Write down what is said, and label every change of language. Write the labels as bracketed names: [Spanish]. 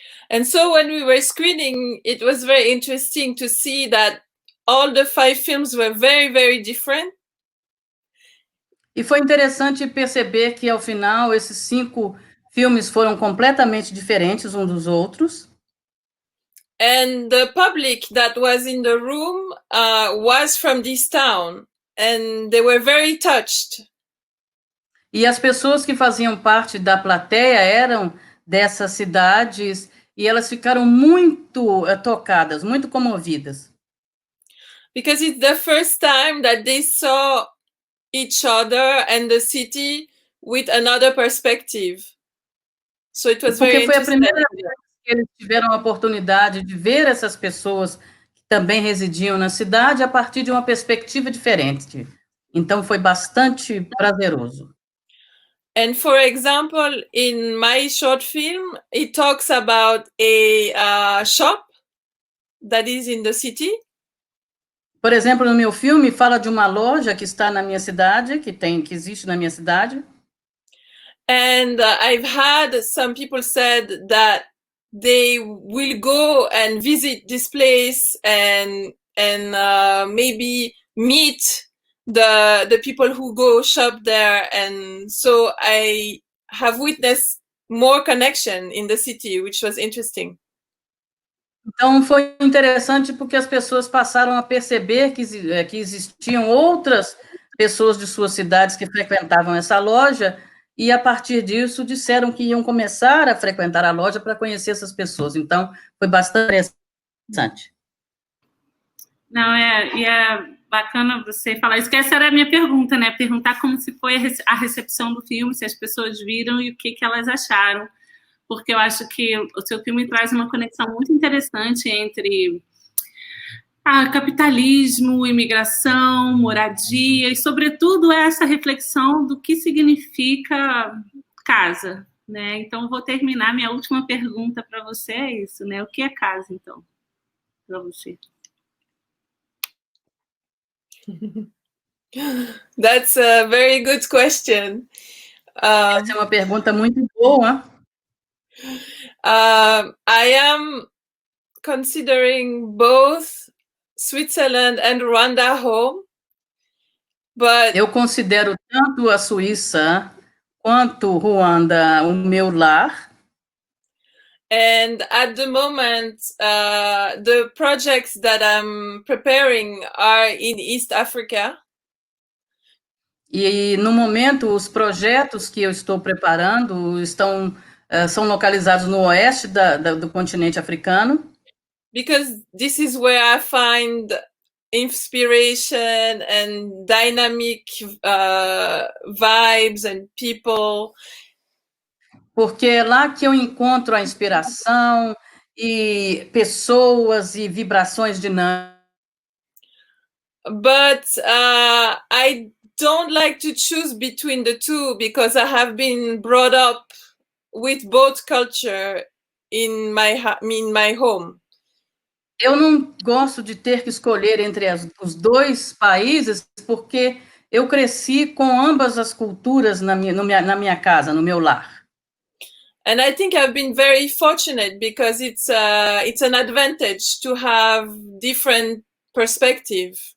[English] And so when we were screening, it was very interesting to see that all the 5 films were very, very different. [Portuguese] E foi interessante perceber que, ao final, esses 5 filmes foram completamente diferentes uns dos outros. [English] And the public that was in the room was from this town, and they were very touched. [Portuguese] E as pessoas que faziam parte da plateia eram dessas cidades e elas ficaram muito tocadas, muito comovidas. [English] Because it's the first time that they saw each other and the city with another perspective. So it was very [Portuguese] Porque foi a [English] interesting. [Portuguese] primeira vez que eles tiveram a oportunidade de ver essas pessoas que também residiam na cidade a partir de uma perspectiva diferente. Então foi bastante prazeroso. [English] And for example, in my short film, it talks about a shop that is in the city. [Portuguese] Por exemplo, no meu filme fala de uma loja que está na minha cidade, que existe na minha cidade. [English] And I've had some people said that they will go and visit this place and maybe meet the people who go shop there, and so I have witnessed more connection in the city, which was interesting. [Portuguese] Então, foi interessante porque as pessoas passaram a perceber que existiam outras pessoas de suas cidades que frequentavam essa loja, e, a partir disso, disseram que iam começar a frequentar a loja para conhecer essas pessoas. Então, foi bastante interessante. Não, é bacana você falar isso, que essa era a minha pergunta, né? Perguntar como se foi a recepção do filme, se as pessoas viram e o que elas acharam. Porque eu acho que o seu filme traz uma conexão muito interessante entre capitalismo, imigração, moradia e, sobretudo, essa reflexão do que significa casa, né? Então, vou terminar. Minha última pergunta para você é isso, né? O que é casa, então, para você? [English] That's a very good question. [Portuguese] Essa é uma pergunta muito boa. [English] I am considering both Switzerland and Rwanda home, but [Portuguese] eu considero tanto a Suíça quanto Ruanda o meu lar. [English] And at the moment, the projects that I'm preparing are in East Africa. [Portuguese] E, no momento, os projetos que eu estou preparando são localizados no oeste do continente africano. [English] Because this is where I find inspiration and dynamic vibes and people. [Portuguese] Porque é lá que eu encontro a inspiração e pessoas e vibrações dinâmicas. [English] But I don't like to choose between the two because I have been brought up with both culture in my home. [Portuguese] Eu não gosto de ter que escolher entre os dois países, porque eu cresci com ambas as culturas na minha casa, no meu lar. [English] And I think I've been very fortunate because it's an advantage to have different perspective.